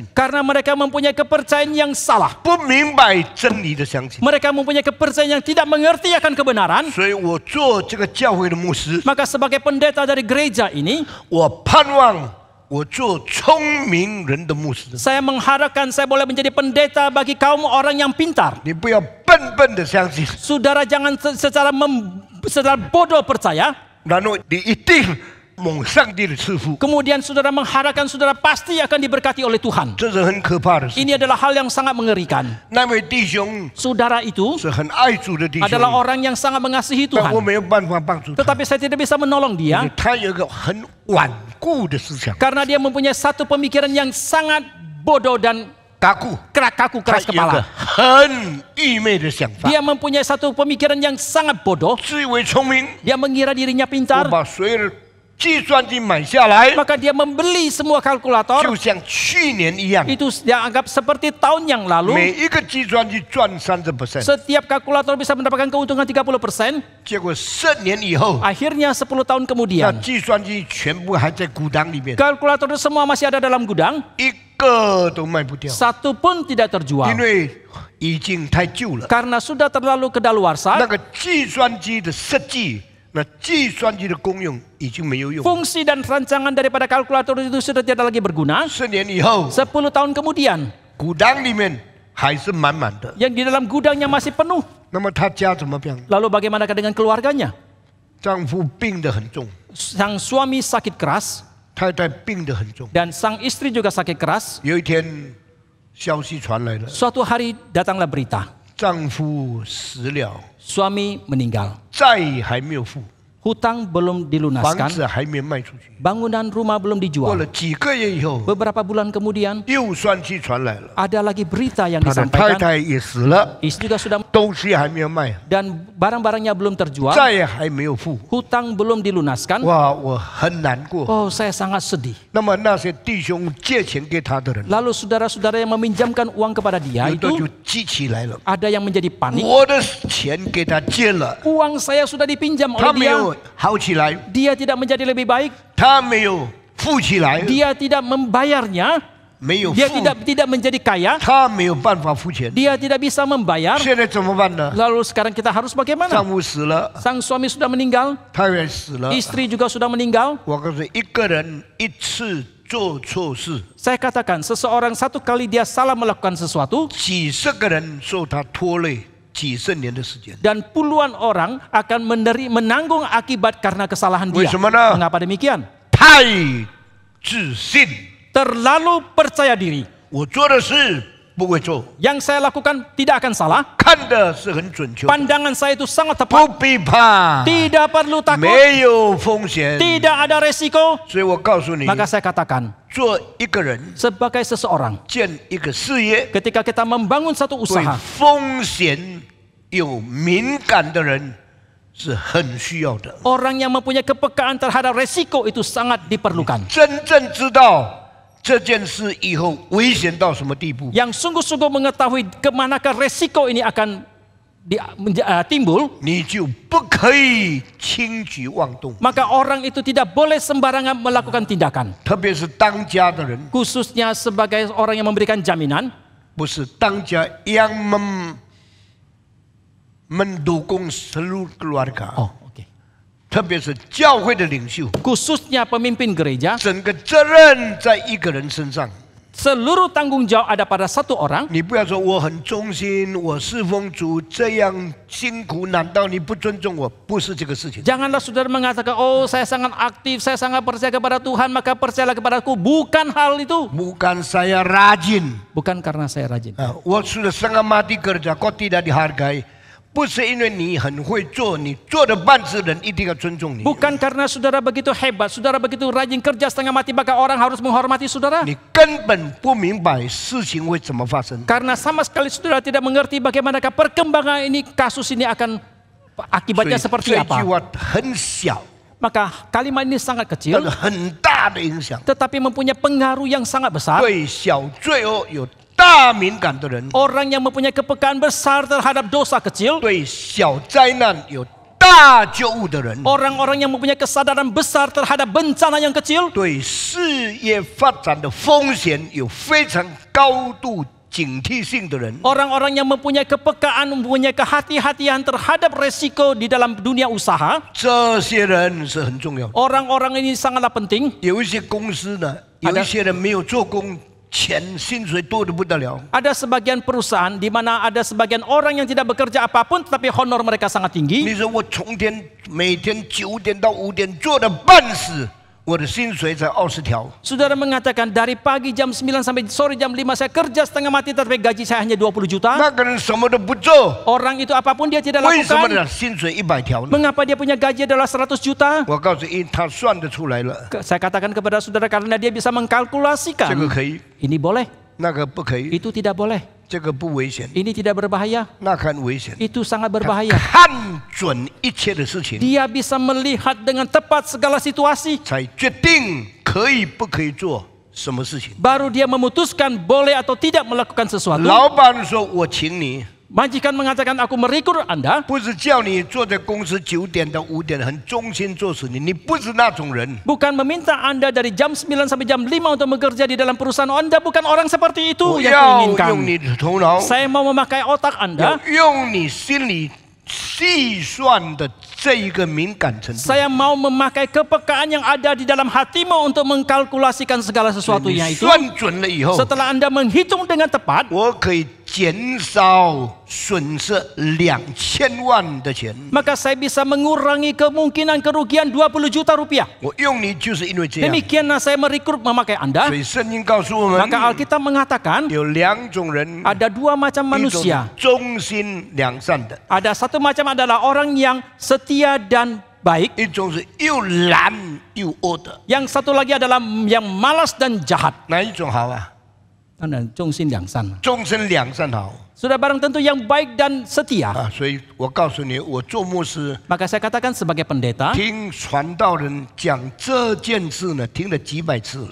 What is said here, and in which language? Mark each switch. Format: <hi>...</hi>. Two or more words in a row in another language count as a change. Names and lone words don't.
<id>Karena mereka mempunyai kepercayaan yang salah.</id> <zh>不明白真理的相信。</zh> <id>Mereka mempunyai kepercayaan yang tidak mengerti akan kebenaran.</id> <zh>所以我做这个教会的牧师，</zh> <id>Maka sebagai pendeta dari gereja ini,</id> <zh>我盼望我做聪明人的牧师。</zh> <id>saya mengharapkan saya boleh menjadi pendeta bagi kaum orang yang pintar.</id> <zh>你不要笨笨的相信，</zh> <id>Saudara jangan secara bodoh percaya,</id> <zh>然后你一定蒙上帝的赐福，</zh> <id>kemudian saudara mengharapkan saudara pasti akan diberkati oleh Tuhan.</id> <zh>这是很可怕的事。</zh> <id>Ini adalah hal yang sangat mengerikan.</id> <zh>那位弟兄</zh> <id>Saudara itu</id> <zh>是很爱主的弟</zh> <id>adalah</id> <zh>兄，</zh> <id>orang yang sangat mengasihi</id> <zh>但我</zh> <id>Tuhan.</id> <zh>没有办法帮助他，</zh> <id>Tetapi saya tidak bisa menolong</id> <zh>因为</zh> <id>dia</id> <zh>他有一个很顽固的思想，</zh> <id>karena dia mempunyai satu pemikiran yang sangat bodoh dan</id> <zh>打固，</zh> <id>kaku</id> <zh>他</zh> <id>keras</id> <zh>有一个</zh> <id>kepala.</id> <zh>很愚昧的想法，</zh> <id>Dia mempunyai satu pemikiran yang sangat bodoh.</id> <zh>自以为聪明，</zh> <id>Dia mengira dirinya</id> <zh>我</zh> <id>pintar,</id> <zh>把所有的计算机买下来，</zh> <id>maka dia membeli semua kalkulator.</id> <zh>就像去年一样，</zh> <id>Itu dia anggap seperti tahun yang lalu.</id> <zh>每一个计算机赚30%，</zh> <id>Setiap kalkulator bisa mendapatkan keuntungan 30%.</id> <zh>结果10年以后，</zh> <id>Akhirnya 10 tahun</id> <zh>那</zh> <id>kemudian,</id> <zh>计算机全部还在股档里面，</zh> <id>kalkulator itu semua masih ada dalam gudang.</id> <zh>一个都卖不掉，</zh> <id>Satu pun tidak</id> <zh>因</zh> <id>terjual.</id> <zh>为已经太旧了。</zh> <id>Karena sudah terlalu kedaluarsa.</id> <zh>那个计算机的设计，那计算机的功用已经没有用。</zh> <id>Fungsi dan rancangan daripada kalkulator itu sudah tidak lagi berguna.</id> <zh>10 年以后，</zh> <id>10 tahun kemudian,</id> <zh>股档里面还是满满的。</zh> <id>yang di dalam gudangnya masih penuh.</id> <zh>那么他家怎么样？</zh> <id>Lalu bagaimanakah dengan keluarganya?</id> <zh>丈夫病得很重，</zh> <id>Sang suami sakit keras</id> <zh>太太病得很重。</zh> <id>dan sang istri juga sakit keras.</id> <zh>有一天，消息传来了，</zh> <id>Suatu hari datanglah berita,</id> <zh>丈夫死了，</zh> <id>suami meninggal.</id> <zh>债还没有付，</zh> <id>Hutang belum</id> <zh>房</zh> <id>dilunaskan,</id> <zh>子还没卖出去。</zh> <id>bangunan rumah belum</id> <zh>过</zh> <id>dijual.</id> <zh>了几个月以后，</zh> <id>Beberapa bulan kemudian</id> <zh>又算计传来了，</zh> <id>ada lagi berita yang</id> <zh>他的太</zh> <id>disampaikan.</id> <zh>太也死了，</zh> <id>Istri juga sudah</id> <zh>东西还没有卖，</zh> <id>dan barang-barangnya belum terjual,</id> <zh>债也还没有付。</zh> <id>hutang belum dilunaskan.</id> <zh>哇，我很难过。</zh> <id>Oh, saya sangat sedih.</id> <zh>那么那些弟兄借钱给他的人，</zh> <id>Lalu saudara-saudara yang meminjamkan uang kepada dia</id> <zh>有的</zh> <id>itu</id> <zh>就记起来了，</zh> <id>ada yang menjadi panik.</id> <zh>我的钱给他借了，</zh> <id>Uang saya sudah dipinjam</id> <zh>他</zh> <id>oleh</id> <zh>没</zh> <id>dia.</id> <zh>有好起来，</zh> <id>Dia tidak menjadi lebih baik.</id> <zh>他没有富起来，</zh> <id>Dia tidak membayarnya.</id> <zh>没有</zh> <id>Dia</id> <zh>富，</zh> <id>tidak menjadi kaya.</id> <zh>他没有办法付钱。</zh> <id>Dia tidak bisa membayar.</id> <zh>现在怎么办呢？</zh> <id>Lalu sekarang kita harus</id> <zh>丈</zh> <id>bagaimana?</id> <zh>夫死了，</zh> <id>Sang suami sudah meninggal,</id> <zh>太太死了。</zh> <id>istri juga sudah meninggal.</id> <zh>我告诉你，一个人一次做错事，</zh> <id>Saya katakan, seseorang satu kali dia salah melakukan sesuatu</id> <zh>几十个人受他拖累几十年的时间。</zh> <id>dan puluhan orang akan menanggung akibat karena kesalahan dia.</id> <zh>为什么呢？</zh> <id>Mengapa demikian?</id> <zh>太自信，</zh> <id>Terlalu percaya diri.</id> <zh>我做的事不会错，</zh> <id>Yang saya lakukan tidak akan salah.</id> <zh>看的是很准确，</zh> <id>Pandangan saya itu sangat tepat.</id> <zh>不必怕，</zh> <id>Tidak perlu takut.</id> <zh>没有风险。</zh> <id>Tidak ada resiko.</id> <zh>所以我告诉你，</zh> <id>Maka saya katakan,</id> <zh>做一个人</zh> <id>sebagai seseorang,</id> <zh>建一个事业，</zh> <id>ketika kita membangun satu</id> <zh>对</zh> <id>usaha,</id> <zh>风险有敏感的人是很需要的。</zh> <id>orang yang mempunyai kepekaan terhadap resiko itu sangat diperlukan.</id> <zh>真正知道这件事以后危险到什么地步，</zh> <id>Yang sungguh-sungguh mengetahui kemanakah resiko ini akan timbul,</id> <zh>你就不可以轻举妄动。</zh> <id>maka orang itu tidak boleh sembarangan melakukan tindakan.</id> <zh>特别是当家的人，</zh> <id>Khususnya sebagai orang yang memberikan jaminan,</id> <zh>不是当家</zh> <id>yang mendukung seluruh keluarga， oke.</id> <zh>特别是教会的领袖，</zh> <id>Khususnya pemimpin gereja,</id> <zh>整个责任在一个人身上。</zh> <id>seluruh tanggung jawab ada pada satu orang.</id> <zh>你不要说我很忠心，我侍奉主这样辛苦，难道你不尊重我？不是这个事情。</zh> <id>Janganlah saudara mengatakan, oh saya sangat aktif, saya sangat percaya kepada Tuhan, maka percayalah kepadaku. Bukan hal itu. Bukan saya rajin, Bukan karena saya rajin. 我sudah setengah mati kerja, kok tidak dihargai?</id> <zh>不是因为你很会做，你做的办事人一定要尊重你。</zh> <id>Bukan karena saudara begitu hebat, saudara begitu rajin kerja setengah mati, maka orang harus menghormati saudara.</id> <zh>你根本不明白事情会怎么发生。</zh> <id>Karena sama sekali saudara tidak mengerti bagaimanakah perkembangan ini, kasus ini akan akibatnya</id> <zh>所以</zh> <id>seperti</id> <zh>这句</zh> <id>apa.</id> <zh>话很小，</zh> <id>Maka kalimat ini sangat</id> <zh>但</zh> <id>kecil,</id> <zh>是很大的影响。</zh> <id>tetapi mempunyai pengaruh yang sangat besar.</id> <zh>对小罪恶有大敏感的人，</zh> <id>Orang yang mempunyai kepekaan besar terhadap dosa kecil,</id> <zh>对小灾难有大救物的人，</zh> <id>orang-orang yang mempunyai kesadaran besar terhadap bencana yang kecil,</id> <zh>对事业发展的风险有非常高度警惕性的人，</zh> <id>orang-orang yang mempunyai kepekaan, mempunyai kehati-hatian terhadap resiko di dalam dunia usaha,</id> <zh>这些人是很重要的。</zh> <id>orang-orang ini sangatlah penting.</id> <zh>有一些公司呢，有一些人没有做工，钱薪水多得不得了。</zh> <id>Ada sebagian perusahaan di mana ada sebagian orang yang tidak bekerja apapun, tetapi honor mereka sangat tinggi.</id> <zh>你说我每天9点到5点做的半死， 我的薪水才20条，</zh> <id>Saudara mengatakan dari pagi jam 9 sampai sore jam 5 saya kerja setengah mati tetapi gaji saya hanya 20 juta.</id> <zh>那个人什么都不做，</zh> <id>Orang itu apapun dia tidak</id> <zh>为什么</zh> <id>lakukan.</id> <zh>呢？薪水100条呢？</zh> <id>Mengapa dia punya gaji adalah 100 juta?</id> <zh>我告诉你，他算得出来了，</zh> <id>Saya katakan kepada saudara karena dia bisa</id> <zh>这个</zh> <id>mengkalkulasikan.</id> <zh>可以，</zh> <id>Ini boleh,</id> <zh>那个不可以，</zh> <id>itu tidak boleh.</id> <zh>这个不危险，</zh> <id>Ini tidak berbahaya,</id> <zh>那个很危险。</zh> <id>itu sangat</id> <zh>他</zh> <id>berbahaya.</id> <zh>看准一切的事情，</zh> <id>Dia bisa melihat dengan tepat segala situasi.</id> <zh>才决定可以不可以做什么事情。</zh> <id>Baru dia memutuskan boleh atau tidak melakukan sesuatu.</id> <zh>老板说：“我请你，</zh> <id>Majikan mengatakan aku merekrut Anda.</id> <zh>不是叫你坐在公司9点到5点很忠心做事，你不是那种人。</zh> <id>Bukan meminta Anda dari jam 9 sampai jam 5 untuk bekerja di dalam perusahaan. Anda bukan orang seperti itu</id> <zh>我</zh> <id>yang</id> <zh>要</zh> <id>kuinginkan.</id> <zh>用你的头脑，</zh> <id>Saya mau memakai otak</id> <zh>要</zh> <id>Anda.</id> <zh>用你心里细算的这一个敏感程度。</zh> <id>Saya mau memakai kepekaan yang ada di dalam hatimu untuk mengkalkulasikan segala</id> <zh>你</zh> <id>sesuatunya itu.</id> <zh>算准了以后，</zh> <id>Setelah Anda menghitung dengan tepat,</id> <zh>我可以减少损失2000万的钱。</zh> <id>maka saya bisa mengurangi kemungkinan kerugian 20 juta rupiah.</id> <zh>我用你就是因为这样。</zh> <id>Demikianlah saya merekrut memakai</id> <zh>所</zh> <id>Anda.</id> <zh>以圣经告诉我们，</zh> <id>Maka Alkitab mengatakan</id> <zh>有2种人，</zh> <id>ada dua macam</id> <zh>一种</zh> <id>manusia.</id> <zh>忠心良善的，</zh> <id>Ada satu macam adalah orang yang setia dan baik.</id> <zh>一种是又懒又恶的。</zh> <id>Yang satu lagi adalah yang malas dan jahat.</id> <zh>哪一种好啊？忠心良善. 忠心良善好</zh> <id>Sudah barang tentu yang baik dan setia.</id> <zh>啊！所以我告诉你，我做牧师，</zh> <id>Maka saya katakan sebagai pendeta,</id> <zh>听传道人讲这件事呢，听了几百次了。</zh>